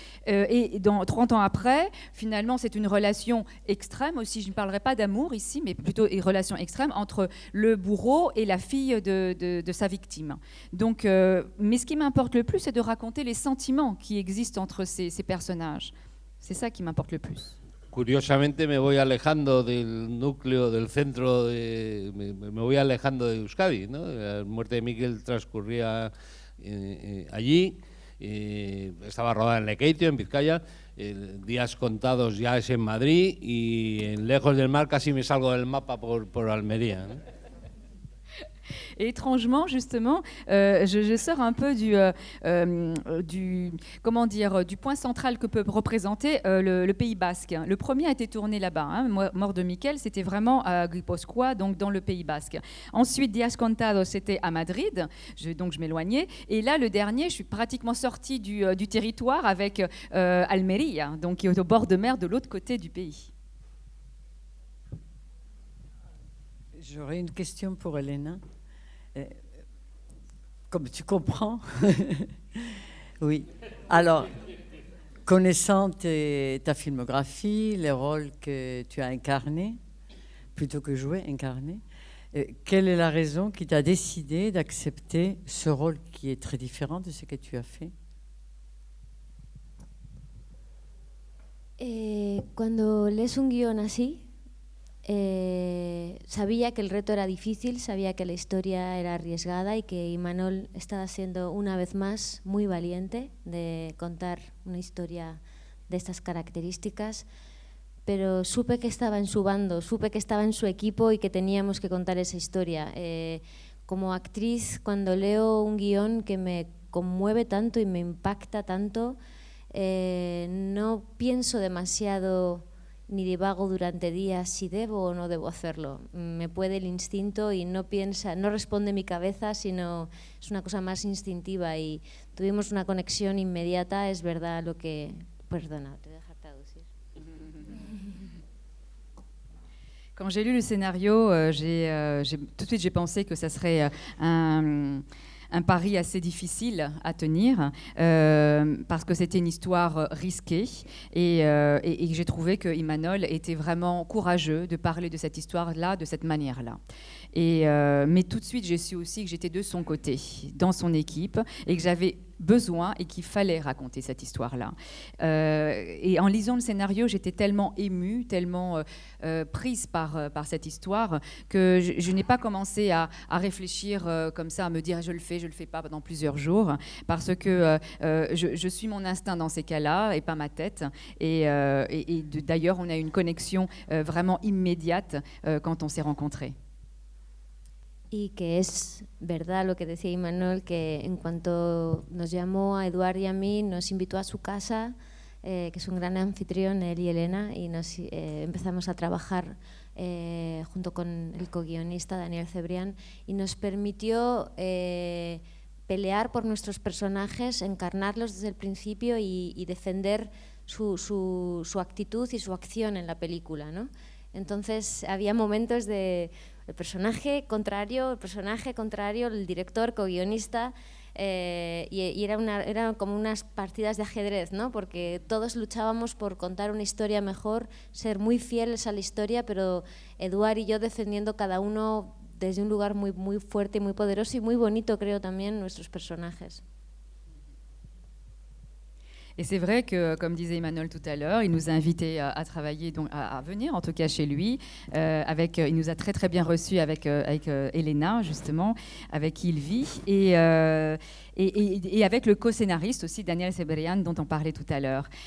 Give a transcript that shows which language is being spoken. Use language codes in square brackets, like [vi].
[fr] Et 30 ans après, finalement, c'est une relation extrême aussi. Je ne parlerai pas d'amour ici, mais plutôt une relation extrême entre le bourreau héros et la fille de sa victime. Donc, mais ce qui m'importe le plus, c'est de raconter les sentiments qui existent entre ces personnages. C'est ça qui m'importe le plus. [es] Curiosamente me voy alejando del núcleo, del centro, me voy alejando de Euskadi, ¿no? La muerte de Mikel transcurría allí, estaba rodada en Lekeitio, en Vizcaya, Días contados ya es en Madrid y en Lejos del Mar casi me salgo del mapa por Almería, ¿no? [fr] Et étrangement, justement, je sors un peu du point central que peut représenter le Pays Basque. Le premier a été tourné là-bas. Hein. Mort de Mikel, c'était vraiment à Guipúzcoa, donc dans le Pays Basque. Ensuite, Días contados, c'était à Madrid, donc je m'éloignais. Et là, le dernier, je suis pratiquement sortie du territoire avec Almería, donc qui est au bord de mer de l'autre côté du pays. J'aurais une question pour Elena. Comme tu comprends. Oui. Alors, connaissant ta filmographie, les rôles que tu as incarnés, plutôt que jouer, incarnés, quelle est la raison qui t'a décidé d'accepter ce rôle qui est très différent de ce que tu as fait? [es] Cuando lees un guión así, sabía que el reto era difícil, sabía que la historia era arriesgada y que Imanol estaba siendo una vez más muy valiente de contar una historia de estas características, pero supe que estaba en su bando, supe que estaba en su equipo y que teníamos que contar esa historia. Como actriz, cuando leo un guión que me conmueve tanto y me impacta tanto, no pienso demasiado ni divago durante días si debo o no debo hacerlo. Me puede el instinto y no responde mi cabeza, sino es una cosa más instintiva y tuvimos una conexión inmediata, es verdad lo que... Perdona, te voy a dejar traducir. [fr] Quand j'ai lu le scénario, tout de suite j'ai pensé que ça serait un pari assez difficile à tenir parce que c'était une histoire risquée et j'ai trouvé que Imanol était vraiment courageux de parler de cette histoire-là, de cette manière-là. Mais tout de suite, j'ai su aussi que j'étais de son côté, dans son équipe, et que j'avais besoin et qu'il fallait raconter cette histoire-là. Et en lisant le scénario, j'étais tellement émue, tellement prise par cette histoire que je n'ai pas commencé à réfléchir comme ça, à me dire je le fais pas pendant plusieurs jours, parce que je suis mon instinct dans ces cas-là et pas ma tête. Et d'ailleurs, on a eu une connexion vraiment immédiate quand on s'est rencontrés. [es] Y que es verdad lo que decía Imanol, que en cuanto nos llamó a Eduard y a mí, nos invitó a su casa, que es un gran anfitrión, él y Elena, y empezamos a trabajar junto con el co-guionista Daniel Cebrián, y nos permitió pelear por nuestros personajes, encarnarlos desde el principio y defender su actitud y su acción en la película, ¿no? Entonces había momentos de el personaje contrario, el director, co-guionista, y eran como unas partidas de ajedrez, ¿no? Porque todos luchábamos por contar una historia mejor, ser muy fieles a la historia, pero Eduard y yo defendiendo cada uno desde un lugar muy, muy fuerte y muy poderoso y muy bonito, creo, también nuestros personajes. [fr] Et c'est vrai que, comme disait Imanol tout à l'heure, il nous a invités à travailler, donc à venir en tout cas chez lui. Il nous a très très bien reçus avec Elena, justement, avec qui il vit, et avec le co-scénariste aussi, Daniel Cebrián, dont on parlait tout à l'heure.